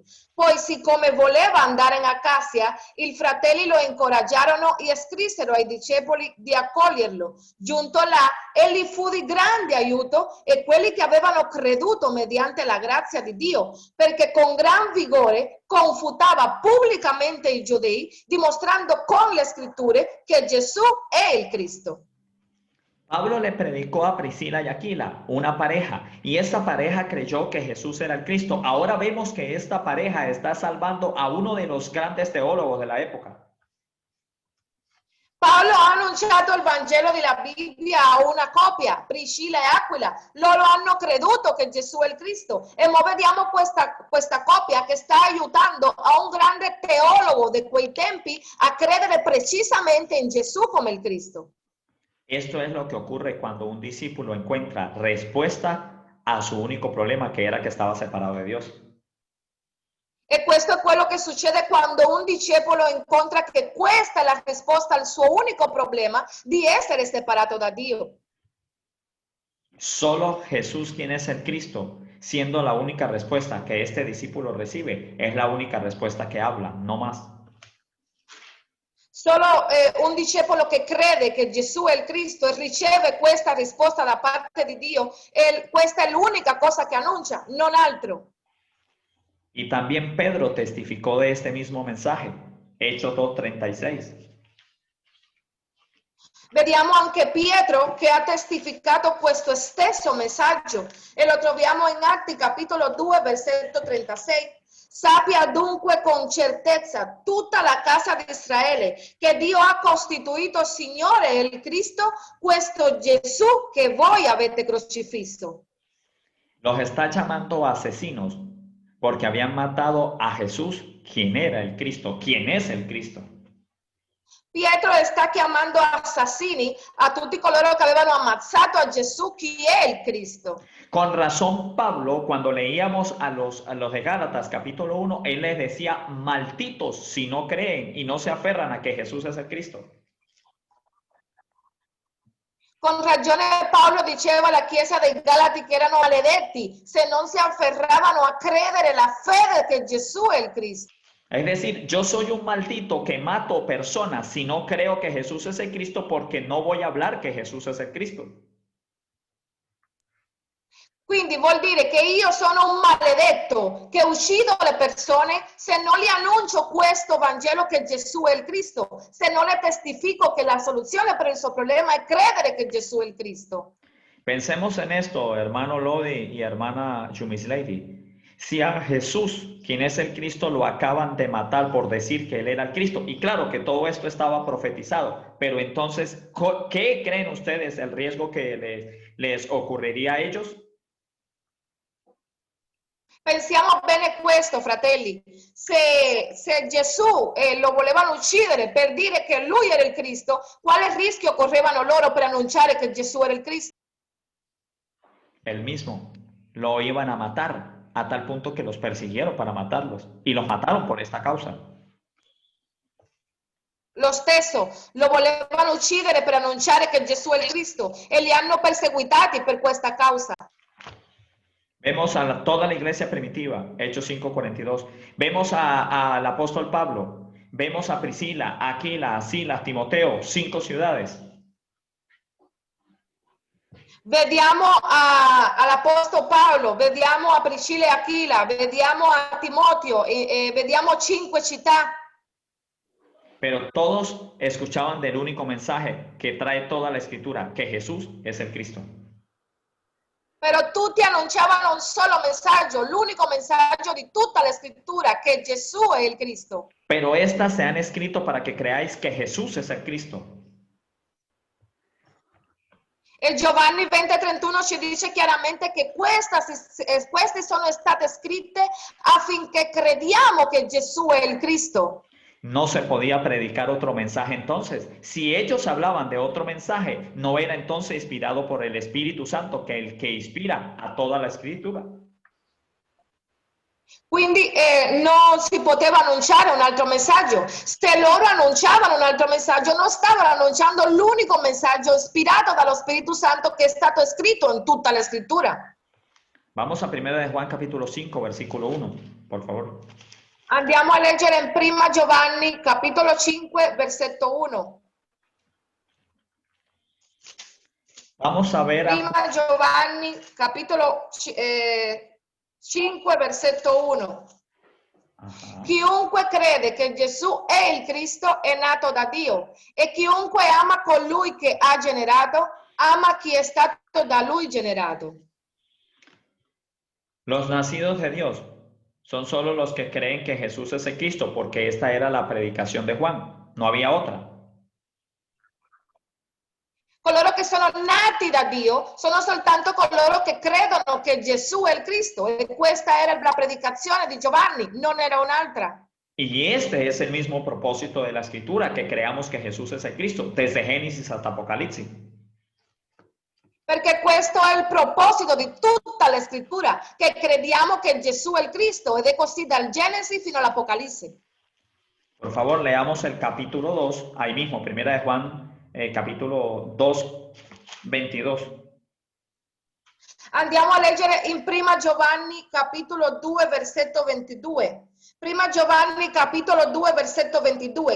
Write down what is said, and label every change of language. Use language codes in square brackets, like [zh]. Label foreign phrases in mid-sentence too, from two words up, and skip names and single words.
[it] Poi, siccome voleva andare in Acacia, i fratelli lo incoraggiarono e scrissero ai discepoli di accoglierlo. Giunto là, egli fu di grande aiuto e quelli che avevano creduto mediante la grazia di Dio, perché con gran vigore confutava pubblicamente i giudei, dimostrando con le scritture che Gesù è il Cristo. [es] Pablo le predicó a Priscila y Aquila, una pareja, y esta pareja creyó que Jesús era el Cristo. Ahora vemos que esta pareja está salvando a uno de los grandes teólogos de la época. [it] Paolo ha annunciato il Vangelo della Bibbia a una coppia, Priscilla e Aquila. Loro hanno creduto che Gesù è il Cristo. E ora vediamo questa coppia che sta aiutando a un grande teologo di quei tempi a credere precisamente in Gesù come il Cristo. [es] Esto es lo que ocurre cuando un discípulo encuentra respuesta a su único problema, que era que estaba separado de Dios. [it] E questo è quello che succede quando un discepolo incontra che questa è la risposta al suo unico problema di essere separato da Dio. [es] Solo Jesús, quien es el Cristo, siendo la única respuesta que este discípulo recibe, es la única respuesta que habla, no más. [it] Solo un discepolo che crede che Gesù è il Cristo e riceve questa risposta da parte di Dio, questa è l'unica cosa che annuncia, non altro. [es] Y también Pedro testificó de este mismo mensaje, Hechos 2:36. [it] Vediamo anche Pietro che ha testificato questo stesso messaggio e lo troviamo in Atti capitolo 2 versetto 36. Sappia dunque con certezza tutta la casa di Israele che Dio ha costituito Signore e il Cristo, questo Gesù che voi avete crocifisso. [es] Los está llamando asesinos porque habían matado a Jesús, quien era el Cristo, quien es el Cristo. [it] Pietro sta chiamando assassini a tutti coloro che avevano ammazzato a Gesù, chi è il Cristo. [es] Con razón, Pablo, cuando leíamos a los de Gálatas capítulo 1, él les decía, malditos si no creen y no se aferran a que Jesús es el Cristo. [it] Con ragione Paolo diceva alla chiesa dei Galati che erano maledetti se non si afferravano a credere la fede che Gesù è il Cristo. [es] Es decir, yo soy un maldito que mato personas si no creo que Jesús es el Cristo porque no voy a hablar que Jesús es el Cristo. [it] Quindi vuol dire che io sono un maledetto che uccido le persone se non gli annuncio questo Vangelo che Gesù è il Cristo, se non le testifico che la soluzione per il suo problema è credere che Gesù è il Cristo. [es] Pensemos en esto, hermano Lodi y hermana Jumislady. Si a Jesús, quien es el Cristo, lo acaban de matar por decir que él era el Cristo, y claro que todo esto estaba profetizado, pero entonces, ¿qué creen ustedes el riesgo que les ocurriría a ellos? [it] Pensiamo bene questo, fratelli. Se Gesù lo volevano uccidere per dire che lui era il Cristo, quale rischio correvano loro per annunciare che Gesù era il Cristo? [es] El mismo. Lo iban a matar a tal punto que los persiguieron para matarlos y los mataron por esta causa. [it] Lo stesso, lo volevano uccidere per annunciare che Gesù è il Cristo e li hanno perseguitati per questa causa. [es] Vemos a toda la iglesia primitiva, Hechos 5:42. Vemos al apóstol Pablo, vemos a Priscila, Aquila, a Silas, Timoteo, 5 ciudades. [it] Vediamo all'apostolo Paolo, vediamo a Priscilla e Aquila, vediamo a Timoteo e vediamo 5 città. [es] Pero todos escuchaban del único mensaje que trae toda la escritura, que Jesús es el Cristo. [it] Però tutti annunciavano un solo messaggio, l'unico messaggio di tutta la scrittura, che Gesù è il Cristo. [es] Pero estas se han escrito para que creáis que Jesús es el Cristo. [it] E Giovanni 20:31 ci dice chiaramente che queste sono state scritte affinché crediamo che Gesù è il Cristo. [es] No se podía predicar otro mensaje entonces. Si ellos hablaban de otro mensaje, no era entonces inspirado por el Espíritu Santo, que el que inspira a toda la escritura. [it] Quindi non si poteva annunciare un altro messaggio. Se loro annunciavano un altro messaggio, non stavano annunciando l'unico messaggio ispirato dallo Spirito Santo che è stato scritto in tutta la scrittura. [es] Vamos a 1 de Juan capítulo 5, versículo 1, por favor. [it] Andiamo a leggere in 1 Giovanni capitolo 5, versetto 1. [es] Vamos a ver [it] Prima Giovanni capitolo 5, versetto 1. Ajá. Chiunque crede che Gesù è il Cristo è nato da Dio e chiunque ama colui che ha generato, ama chi è stato da lui generato. [es] Los nacidos de Dios son solo los que creen que Jesús es el Cristo, porque esta era la predicación de Juan, no había otra. [it] Coloro che sono nati da Dio sono soltanto coloro che credono che Gesù è il Cristo e questa era la predicazione di Giovanni, non era un'altra. [es] Y este es el mismo propósito de la Escritura, que creamos que Jesús es el Cristo, desde Génesis hasta Apocalipsis. [it] Perché questo è il proposito di tutta la scrittura, che crediamo che Gesù è il Cristo ed è così dal Genesi fino all'Apocalisse. [es] Por favor, leamos el capítulo 2, ahí mismo, 1 de Juan, capítulo 2, 22. [it] Andiamo a leggere in 1 Giovanni capitolo 2 versetto 22. 1 Giovanni capitolo 2 versetto 22.